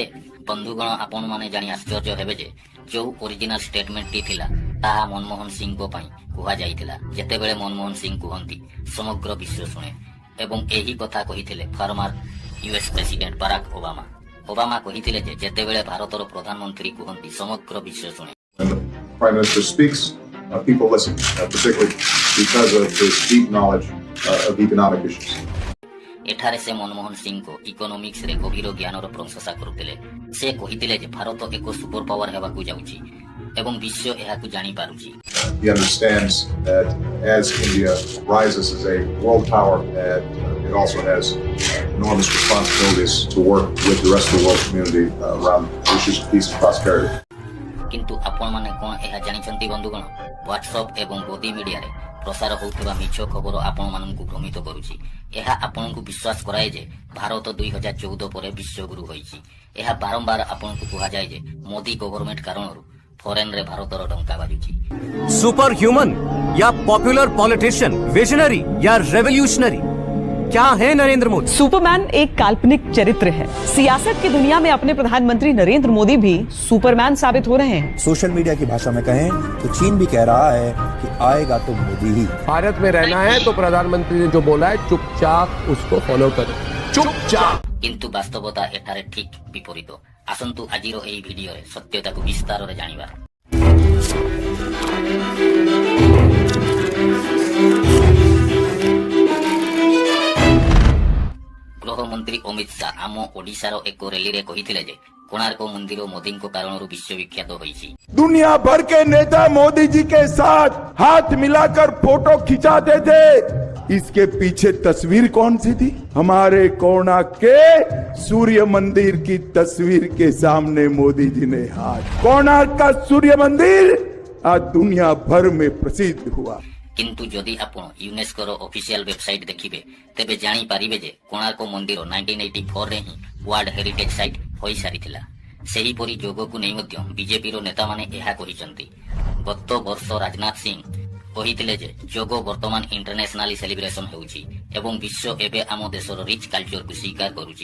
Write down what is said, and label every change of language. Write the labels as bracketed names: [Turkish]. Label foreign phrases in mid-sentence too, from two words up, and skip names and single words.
[Odia] ବନ୍ଧୁଗଣ, ଆପଣମାନେ ଜାଣି ଆଶ୍ଚର୍ଯ୍ୟ ହେବେ ଯେ ଯେଉଁ [English] original statement [Odia] ଥିଲା ତାହା ମନମୋହନ ସିଂଙ୍କ ପାଇଁ କୁହାଯାଇଥିଲା। ଯେତେବେଳେ ମନମୋହନ ସିଂ କୁହନ୍ତି ସମଗ୍ର ବିଶ୍ୱ ଶୁଣେ ଏବଂ ଏହି କଥା କହିଥିଲେ [English] former US president [Odia] ବାରାକ ଓବାମା। ଓବାମା କହିଥିଲେ ଯେ ଯେତେବେଳେ ଭାରତର ପ୍ରଧାନମନ୍ତ୍ରୀ କୁହନ୍ତି ସମଗ୍ର ବିଶ୍ୱ ଶୁଣେ। [English] When the Prime Minister speaks, people listen, particularly because of his deep knowledge of economic issues. [Odia] ଏଠାରେ ସେ ମନମୋହନ ସିଂଙ୍କ ଇକୋନୋମିକ୍ସରେ ଗଭୀର ଜ୍ଞାନର ପ୍ରଶଂସା କରୁଥିଲେ। ସେ କହିଥିଲେ ଯେ ଭାରତ ଏକ [English] super power [Odia] ହେବାକୁ ଯାଉଛି ଏବଂ ବିଶ୍ୱ ଏହାକୁ ଜାଣିପାରୁଛି। [English] He understands that as India rises as a world power, that it also has enormous responsibilities to work with the rest of the world community around issues of peace and prosperity. [Odia] କିନ୍ତୁ ଆପଣମାନେ କ'ଣ ଏହା ଜାଣିଛନ୍ତି ବନ୍ଧୁଗଣ? ହ୍ୱାଟ୍ସଆପ୍ ଏବଂ ଗଦି ମିଡିଆରେ ପ୍ରସାର ହେଉଥିବା ମିଛ ଖବର ଆପଣମାନଙ୍କୁ ଭ୍ରମିତ କରୁଛି। ଏହା ଆପଣଙ୍କୁ ବିଶ୍ୱାସ କରାଏ ଯେ ଭାରତ 2014 ପରେ ବିଶ୍ୱଗୁରୁ ହୋଇଛି। ଏହା ବାରମ୍ବାର ଆପଣଙ୍କୁ କୁହାଯାଏ ଯେ ମୋଦି ଗଭର୍ଣ୍ଣମେଣ୍ଟ କାରଣରୁ ଫରେନ୍ରେ ଭାରତର ଡଙ୍କା ବାଜୁଛି। [English] super human [Hindi] या [English] popular politician, [Hindi] विजनरी या रेवोल्यूशनरी, क्या है नरेंद्र मोदी? सुपरमैन एक काल्पनिक चरित्र है। सियासत की दुनिया में अपने प्रधानमंत्री नरेंद्र मोदी भी सुपरमैन साबित हो रहे हैं। [English] social media [Hindi] की भाषा में कहें तो चीन भी कह रहा है कि आएगा तो मोदी ही। भारत में रहना है तो प्रधानमंत्री ने जो बोला है चुपचाप उसको फॉलो करो, चुपचाप। [Odia] କିନ୍ତୁ ବାସ୍ତବତା ଏଠାରେ ଠିକ୍ ବିପରୀତ। ଆସନ୍ତୁ ଆଜିର ଏହି ଭିଡିଓରେ ସତ୍ୟତାକୁ ବିସ୍ତାରରେ ଜାଣିବା। ଗୃହମନ୍ତ୍ରୀ ଅମିତ ଶାହ ଆମ ଓଡ଼ିଶାର ଏକ ର୍ୟାଲିରେ କହିଥିଲେ ଯେ କୋଣାର୍କ ମନ୍ଦିର ମୋଦିଙ୍କ କାରଣରୁ ବିଶ୍ୱବିଖ୍ୟାତ ହୋଇଛି। [Hindi] दुनिया भर के नेता मोदी जी के साथ हाथ मिलाकर फोटो खिंचाते थे। इसके पीछे तस्वीर कौन सी थी? हमारे कोणार्क के सूर्य मंदिर की तस्वीर के सामने मोदी जी ने हाथ। कोणार्क का सूर्य मंदिर आज दुनिया भर में प्रसिद्ध हुआ। [Odia] କିନ୍ତୁ ଯଦି ଆପଣ ୟୁନେସ୍କୋର [English] official website [Odia] ଦେଖିବେ ତେବେ ଜାଣିପାରିବେ ଯେ କୋଣାର୍କ ମନ୍ଦିର 1984ରେ ହିଁ [English] world heritage site [Odia] ହୋଇସାରିଥିଲା। ସେହିପରି ଯୋଗକୁ ନେଇ ମଧ୍ୟ ବିଜେପିର ନେତାମାନେ ଏହା କହିଛନ୍ତି। ଗତ ବର୍ଷ ରାଜନାଥ ସିଂ କହିଥିଲେ ଯେ ଯୋଗ ବର୍ତ୍ତମାନ [English] internationally celebration [Odia] ହେଉଛି ଏବଂ ବିଶ୍ୱ ଏବେ ଆମ ଦେଶର [English] rich culture [Odia] ସ୍ୱୀକାର କରୁଛି।